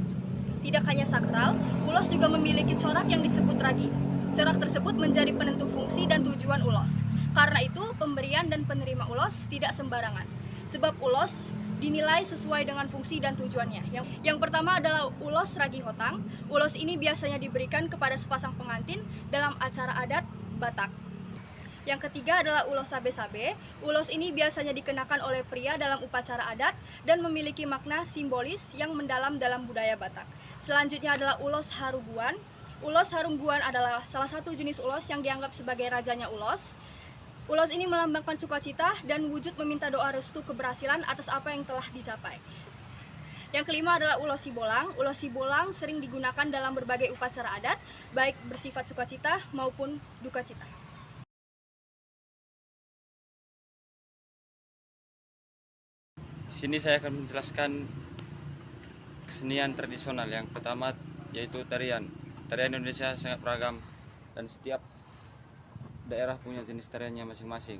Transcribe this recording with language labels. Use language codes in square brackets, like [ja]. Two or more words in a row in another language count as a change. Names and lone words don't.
[id] Tidak hanya sakral, ulos juga memiliki corak yang disebut ragi. Corak tersebut menjadi penentu fungsi dan tujuan ulos. Karena itu, pemberian dan penerima ulos tidak sembarangan. Sebab ulos dinilai sesuai dengan fungsi dan tujuannya. Yang pertama adalah ulos ragi hotang. Ulos ini biasanya diberikan kepada sepasang pengantin dalam acara adat Batak. Yang ketiga adalah ulos sabe-sabe. Ulos ini biasanya dikenakan oleh pria dalam upacara adat dan memiliki makna simbolis yang mendalam dalam budaya Batak. Selanjutnya adalah ulos haruguan. Ulos haruguan adalah salah satu jenis ulos yang dianggap sebagai rajanya ulos. Ulos ini melambangkan sukacita dan wujud meminta doa restu keberhasilan atas apa yang telah dicapai. Yang kelima adalah ulos sibolang. Ulos sibolang sering digunakan dalam berbagai upacara adat, baik bersifat sukacita maupun duka cita. Di sini saya akan menjelaskan kesenian tradisional. Yang pertama yaitu tarian. Tarian Indonesia sangat beragam dan setiap daerah punya jenis tariannya masing-masing.